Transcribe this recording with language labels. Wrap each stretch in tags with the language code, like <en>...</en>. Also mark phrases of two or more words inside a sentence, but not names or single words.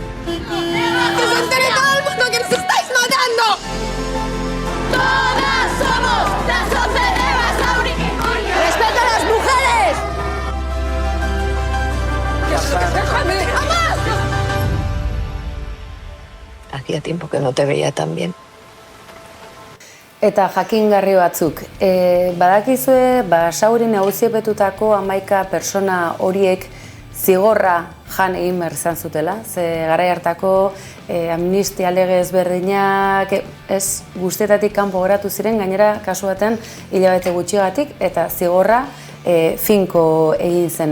<es>¡Que se entere todo el mundo que nos estáis matando! ¡Todas somos las 11 de Basauri! ¡Respeta a las mujeres! ¡Déjame! ¡Jamás! Hacía tiempo que no te veía tan bien.</es> <eu>Eta jakingarri batzuk, badakizue Basauri nagusiepetutako 11 persona horiek zigorra jan egin behar izan zutela, ze garai hartako amnistia lege ezberdinak ez guztietatik kanpo geratu ziren, gainera kasu baten hilabete gutxigatik eta zigorra finko egin zen.</eu>